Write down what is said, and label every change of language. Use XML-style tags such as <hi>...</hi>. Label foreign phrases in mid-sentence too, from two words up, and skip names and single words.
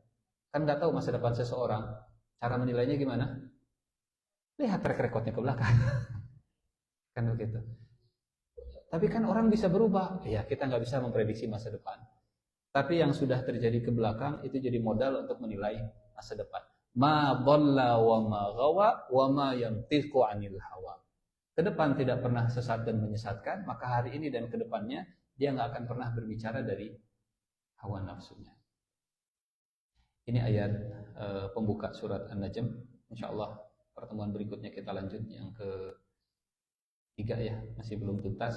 <id>Kan nggak tahu masa depan seseorang. Cara menilainya gimana? Lihat</id> <en>track recordnya</en> <id>ke belakang. Kan begitu. Tapi kan orang bisa berubah. Ya, kita nggak bisa memprediksi masa depan. Tapi yang sudah terjadi ke belakang itu jadi modal untuk menilai masa depan.</id> <ar>ما ضل وما غوى وما ينطق عن الهوى.</ar> <id>Ke depan tidak pernah sesat dan menyesatkan, maka hari ini dan ke depannya dia nggak akan pernah berbicara dari hawa nafsunya. Ini ayat pembuka surat An-Najm. Insyaallah pertemuan berikutnya kita lanjut yang ke-3 ya, masih belum tuntas.</id>